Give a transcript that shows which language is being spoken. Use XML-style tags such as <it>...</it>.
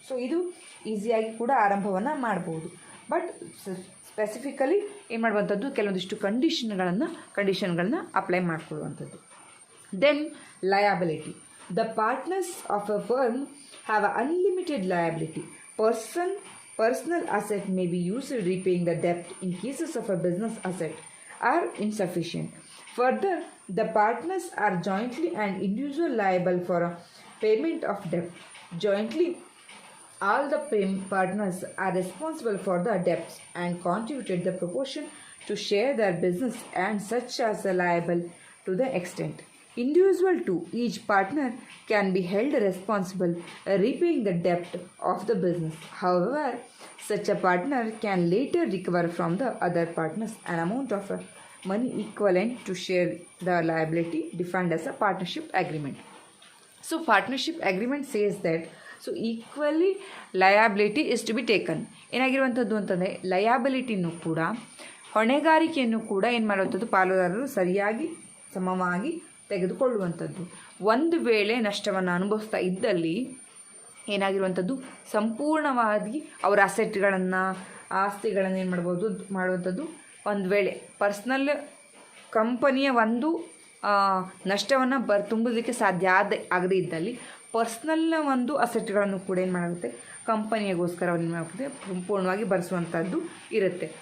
<kn>So ಇದು ಈಸಿಯಾಗಿ ಕೂಡ ಆರಂಭವನ್ನು ಮಾಡ್ಬೋದು. ಬಟ್ ಸ್ಪೆಸಿಫಿಕಲಿ ಏನು ಮಾಡುವಂಥದ್ದು ಕೆಲವೊಂದಿಷ್ಟು ಕಂಡೀಷನ್ಗಳನ್ನು apply ಮಾಡಿಕೊಳ್ಳುವಂಥದ್ದು. Then liability.</kn> <en>The partners of a firm have an unlimited liability. Personal asset may be used repaying the debt in cases of a business asset are insufficient. Further, the partners are jointly and individually liable for a payment of debt. Jointly, all the partners are responsible for the debts and contributed the proportion to share their business and such as liable to the extent. Individual to each partner can be held responsible repaying the debt of the business. However, such a partner can later recover from the other partners an amount of money equivalent to share the liability defined as a partnership agreement. So partnership agreement says that so equally liability is to be taken.</en> <kn>ಏನಾಗಿರುವಂಥದ್ದು ಅಂತಂದರೆ ಲಯಾಬಿಲಿಟಿನೂ ಕೂಡ ಹೊಣೆಗಾರಿಕೆಯನ್ನು ಕೂಡ ಏನು ಮಾಡುವಂಥದ್ದು ಪಾಲುದಾರರು ಸರಿಯಾಗಿ ಸಮವಾಗಿ ತೆಗೆದುಕೊಳ್ಳುವಂಥದ್ದು. ಒಂದು ವೇಳೆ ನಷ್ಟವನ್ನು ಅನುಭವಿಸ್ತಾ ಇದ್ದಲ್ಲಿ ಏನಾಗಿರುವಂಥದ್ದು ಸಂಪೂರ್ಣವಾಗಿ ಅವರ ಆಸ್ತಿಗಳನ್ನು ಏನು ಮಾಡುವಂಥದ್ದು ಒಂದು ವೇಳೆ ಪರ್ಸ್ನಲ್ ಕಂಪನಿಯ ಒಂದು ನಷ್ಟವನ್ನು ತುಂಬುವುದಕ್ಕೆ ಸಾಧ್ಯ ಆಗದೇ ಇದ್ದಲ್ಲಿ ಪರ್ಸ್ನಲ್ನ ಒಂದು ಅಸೆಟ್ಗಳನ್ನು ಕೂಡ ಏನು ಮಾಡುತ್ತೆ ಕಂಪನಿಗೋಸ್ಕರ ಏನು ಮಾಡುತ್ತೆ ಸಂಪೂರ್ಣವಾಗಿ ಭರಿಸುವಂಥದ್ದು ಇರುತ್ತೆ.</kn>